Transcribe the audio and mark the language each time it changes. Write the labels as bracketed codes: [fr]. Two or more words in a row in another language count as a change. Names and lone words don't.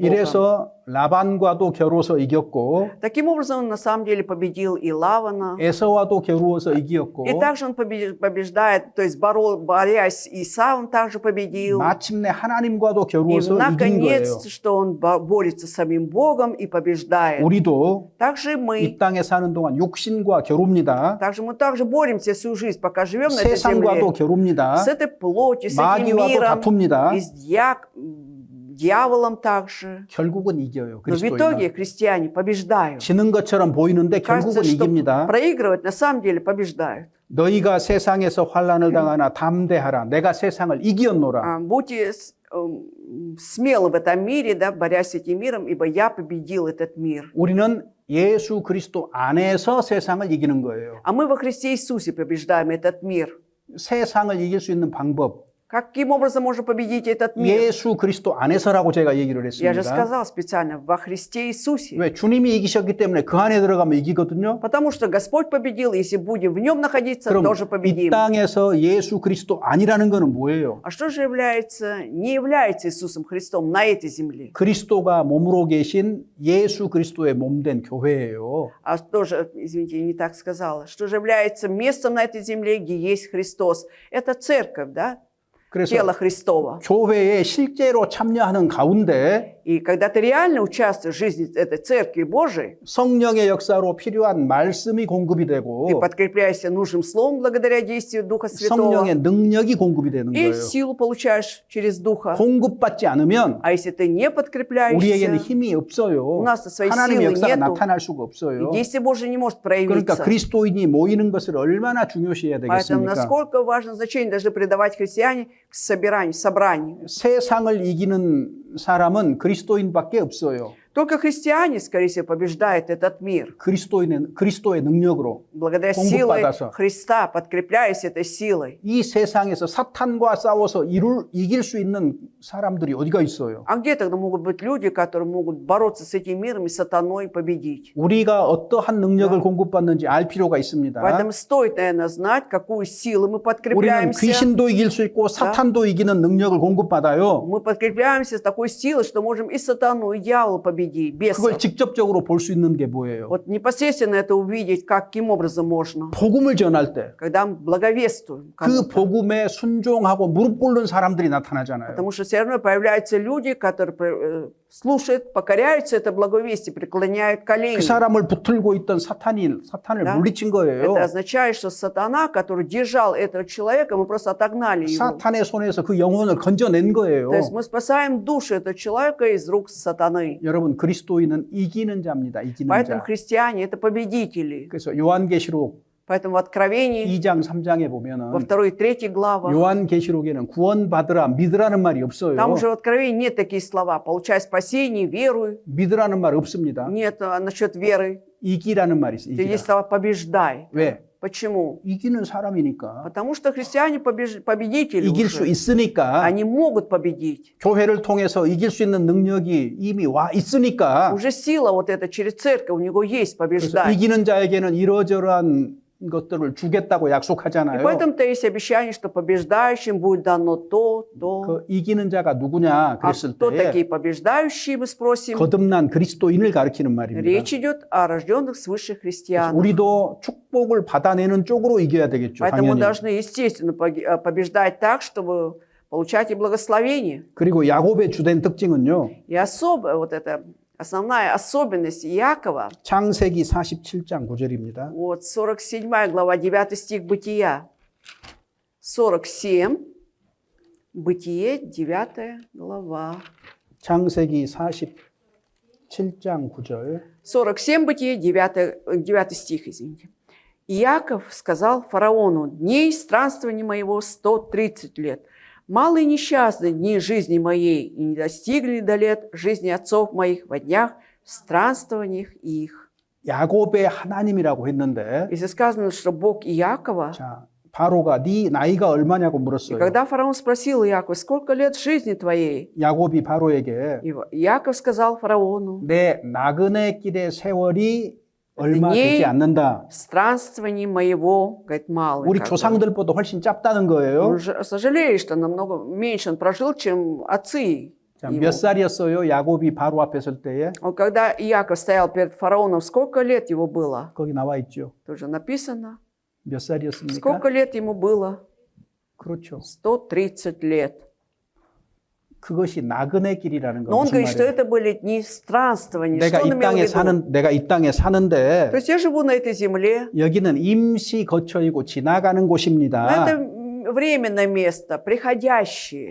[ko] 이래서 라반과도 겨루어서 이겼고 [ru] Таким образом, он на самом деле победил и Лавана. [ko] 에서와도 겨루어서 이겼고 [ru] И также он побеждает, то есть борясь с Исавом, также победил. [ko] 마침내 하나님과도 [ru] И [ko] 겨루어서 이긴 거예요. [ru] наконец, что он борется с самим Богом и побеждает. [ko] 우리도 [ru] Также мы, [ko] 이 땅에 사는 동안 육신과 겨룹니다. [ru] также мы также боремся всю жизнь, пока живем на этой [ko] 세상과도 [ru] земле. [ko] 겨룹니다. [ru] С этой плотью, с этим [ko] 마귀와도 [ru] миром, [ko] 다툽니다. [ru] и с дьяволом также. [ko] 결국은 이겨요. [ru] Но в итоге [ko] 그리스도인은. [ru] христиане побеждают. [ko] 지는 것처럼 보이는데 [ru] Кажется, [ko] 결국은 [ru] что [ko] 이깁니다. [ru] проигрывать, на самом деле побеждают. [ko] 너희가 세상에서 환난을 당하나 담대하라. 내가 세상을 이기었노라. [ru] Будьте смелы в этом мире, да, борясь с этим миром, ибо я победил этот мир. [ko] 우리는 예수 그리스도 안에서 세상을 이기는 거예요. [ru] А мы во Христе Иисусе побеждаем этот мир. [ko] 세상을 이길 수 있는 방법. [ru] Каким образом можно победить этот мир? [ko] 예수 그리스도 안에서라고 제가 얘기를 [ru] Я же [ko] 했습니다. [ru] сказал специально, во Христе Иисусе. [ko] 왜? 주님이 이기셨기 때문에 그 안에 들어가면 이기거든요. [ru] Потому что Господь победил, если будем в Нем находиться, [ko] 그럼 [ru] тоже [ko] 이 [ru] победим. [ko] 땅에서 예수 그리스도 아니라는 것은 뭐예요? [ru] А что же является, не является Иисусом Христом на этой земле? 그리스도가 몸으로 계신 예수 그리스도의 몸된 교회예요. А тоже, извините, я не так сказала. Что же является местом на этой земле, где есть Христос? Это церковь, да? [ko] 그래서 [ru] Тело Христово. [ko] 교회에 실제로 참여하는 가운데 [ru] И когда ты реально участвуешь в жизни этой церкви Божией, [ko] 성령의 역사로 필요한 말씀이 공급이 [ru] ты [ko] 되고 [ru] подкрепляешься нужным словом благодаря действию Духа Святого, [ko] 성령의 능력이 공급이 되는 [ru] и [ko] 거예요. [ru] силу получаешь через Духа. [ko] 공급받지 않으면 [ru] А если ты не [ko] 우리에게는 [ru] подкрепляешься, [ko] 힘이 없어요. [ru] у нас своей [ko] 하나님의 [ru] силы [ko] 역사가 [ru] нету, [ko] 나타날 수가 없어요. [ru] и действие Божие не может [ko] 그러니까 [ru] проявиться. [ko] 그리스도인이 모이는 것을 얼마나 중요시해야 [ru] Поэтому [ko] 되겠습니까? [ru] насколько важно значение должны придавать христиане к собранию. [ko] 세상을 이기는 사람은 그리스도인밖에 없어요. [ru] Только христиане, скорее всего, побеждают этот мир. [ko] 그리스도의 능력으로. [ru] Благодаря силе [ko] 공급받아서. [ru] Христа, подкрепляясь этой силой. [ko] 이 세상에서 사탄과 싸워서 이길 수 있는 사람들이 어디가 있어요? [ru] А где тогда могут быть люди, которые могут бороться с этим миром и сатаной и победить? [ko] 우리가 어떠한 능력을 공급받는지 알 필요가 있습니다. [ru] Поэтому стоит, наверное, знать, какую силу мы [ko] 우리는 [ru] подкрепляемся. [ko] 귀신도 이길 수 있고 사탄도 이기는 능력을 공급받아요. [ru] Мы подкрепляемся с такой силой, что можем и сатану, и дьявола победить, бесов. [ko] 그걸 직접적으로 볼 수 있는 게 뭐예요? [ru] Вот непосредственно это увидеть, каким образом можно. [ko] 복음을 전할 때 그 [ru] Когда мы благовествуем кому-то. [ko] 복음에 순종하고 무릎 꿇는 사람들이 나타나잖아요. [ru] Потому что все равно появляются люди, которые слушают, покоряются это благовестие, преклоняют колени. [ko] 그 사람을 붙들고 있던 사탄을 [ru] Да. [ko] 물리친 거예요. [ru] Это означает, что сатана, который держал этого человека, мы просто отогнали его. [ko] 사탄의 손에서 그 영혼을 건져낸 거예요. [ru] То есть мы спасаем душу этого человека из рук сатаны. [ko] 여러분 그리스도인은 이기는 자입니다. 이기는 [ru] Поэтому [ko] 자. [ru] христиане – это победители. [ko] 그래서 요한계시록 [ru] Поэтому в Откровении, [ko] 2장 3장에 [ru] во [ko] 보면은 [ru] 2 и 3 главах, [ko] 요한계시록에는 구원받으라 믿으라는 말이 없어요. [ru] там уже в Откровении нет такие слова. Получай спасение, веруй. [ko] 믿으라는 말 없습니다. [ru] Нет насчет веры. [ko] 이기라는 말이 있어요. [ru] Есть [ko] 이기라. [ru] слова побеждай. [ko] 왜? [ru] Почему? [ko] 이기는 사람이니까. [ru] Потому что христиане победители [ko] 이길 수 [ru] уже. [ko] 있으니까. [ru] Они могут победить. [ko] 교회를 통해서 이길 수 있는 능력이 이미 와 있으니까. [ru] Уже сила вот эта через церковь у него есть [ko] 그래서 [ru] побеждать. [ko] 이기는 자에게는 이러저러한 것들을 주겠다고 [ru] И [ko] 약속하잖아요. [ru] поэтому-то есть обещание, что побеждающим будет дано то. [ko] 그 이기는 자가 누구냐 [ru] А [ko] 그랬을 [ru] кто [ko] 때 [ru] такие побеждающие, мы спросим. [ko] 거듭난 그리스도인을 가리키는 말입니다. [ru] Речь идет о рожденных свыше христианах. [ko] 우리도 축복을 받아내는 쪽으로 이겨야 되겠죠. [ru] Поэтому мы [ko] 당연히. [ru] должны, естественно, побеждать так, чтобы получать и благословение. [ko] 그리고 야곱의 주된 특징은요. [ru] И особая вот эта основная особенность Иакова, [ko] 창세기 47장 9절입니다. [ru] вот 47 глава, 9 стих Бытия. 47, Бытие, 9 глава. [ko] 창세기 47장 9절. [ru] 47, Бытие, 9 стих, извините. Иаков сказал фараону: «Дней странствования моего 130 лет. Мало и несчастны дни жизни моей, и не достигли до лет жизни отцов моих во днях странствованиях их». [ko] 야곱의 하나님이라고 했는데 [ru] Если сказано, что Бог Иакова, [ko] 자, 바로가 네 나이가 얼마냐고 [ru] и [ko] 물었어요. [ru] когда фараон спросил Иакова: «Сколько лет жизни твоей?» [ko] 야곱이 바로에게 [ru] И Иаков сказал фараону: [ko] 내 나그네 길의 세월이 얼마 네. 되지 않는다. [ru] «Странствований моего, говорит, мало». [ko] 우리 [ru] как бы. [ko] 조상들보다 훨씬 짧다는 거예요. [ru] Он сожалеет, что намного меньше он прожил, чем отцы [ko] 자, [ru] его. [ko] 몇 살이었어요? 야곱이 바로 앞에 설 때에 [ru] Вот когда Иаков стоял перед фараоном, сколько лет его было? [ko] 거기 나와 있죠. [ru] Тоже написано. [ko] 몇 살이었습니까? [ru] Сколько лет ему было? [ko] 그렇죠. [ru] 130 лет. [ko] 그것이 나그네 길이라는 거 [ru] Но он [ko] 무슨 [ru] говорит, что [ko] 말이에요? [ru] это были дни странствований. [ko] 내가 [ru] Что он [ko] 이 [ru] имел в [ko] 땅에 [ru] виду? [ko] 내가 이 땅에 사는데 [ru] То есть я живу на этой земле, [ko] 여기는 임시 거처이고 지나가는 [ru] но [ko] 곳입니다. [ru] это временное место, приходящее.